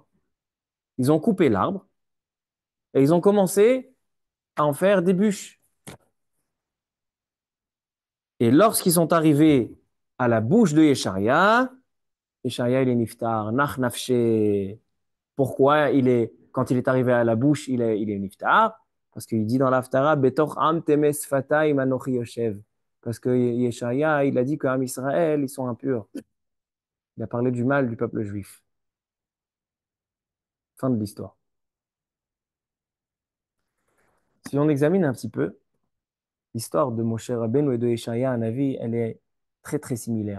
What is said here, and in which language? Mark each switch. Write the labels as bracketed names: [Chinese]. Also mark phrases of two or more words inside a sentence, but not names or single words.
[French] Ils ont coupé l'arbre et ils ont commencé à en faire des bûches. Et lorsqu'ils sont arrivés à la bouche de Yeshaya, Yeshaya, il est niftar, [Aramaic] נח נפשיה. [French] Pourquoi quand il est arrivé à la bouche, il est niftar? Parce qu'il dit dans l'Haftara, [Hebrew] בתוך עם טמא שפתיים אנכי יושב. [French] Parce que Yeshaya, il a dit qu'Am Israël, ils sont impurs. Il a parlé du mal du peuple juif. Fin de l'histoire. Si on examine un petit peu, l'histoire de Moshe Rabbeinu et de Yeshaya Hanavi, elle est très très similaire.